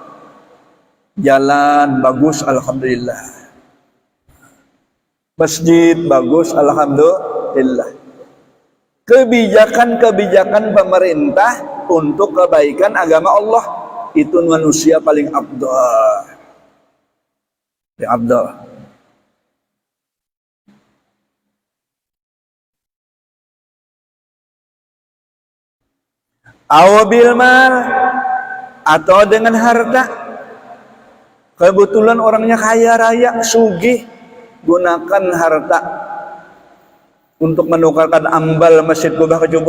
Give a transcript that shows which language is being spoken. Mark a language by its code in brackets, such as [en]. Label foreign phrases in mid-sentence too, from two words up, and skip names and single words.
[id] Jalan bagus, alhamdulillah. Masjid bagus, alhamdulillah. Kebijakan-kebijakan pemerintah untuk kebaikan agama Allah, itu manusia paling afdal. Yang afdal. [ar] Awabil mal, atau dengan harta. [id] Kebetulan orangnya kaya raya, sugih, gunakan harta untuk menukarkan ambal Masjid Kubah Kajubung.